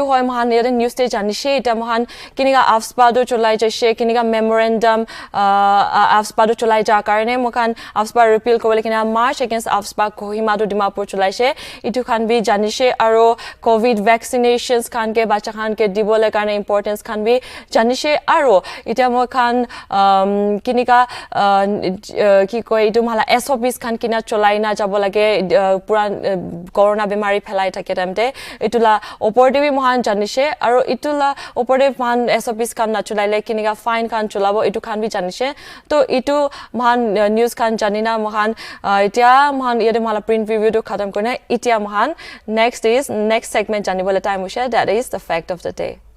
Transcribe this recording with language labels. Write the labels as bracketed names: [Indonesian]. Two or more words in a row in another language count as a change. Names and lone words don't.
[Naga Pidgin] Hoy mahan yere news stage anishe eta mahan kiniga afspado cholai jashe kiniga memorandum afspado cholai ja karne mokan afspa repeal kobole kina [English] march against afspa [Naga Pidgin] kohima to dimapur cholai she itu khan bi janishe aro [English] covid vaccinations [Naga Pidgin] khan ke bacha khan ke dibole karne importance khan bi janishe aro eta mokan kiniga ki koi itu mala SOPs khan kina cholai na jabo lage pura corona bemari phelai thake tamte itula oporde bi mohan janishe aro itula oporde man SOPs kan na chulaile kiniga fine kan chulabo itu kan bi janishe to itu mohan news kan janina mohan itia mohan yede mala [English] print review [Naga Pidgin] to khatam korna itia mohan [English] next segment [Naga Pidgin] janibole time ushe, [English] that is the fact of the day.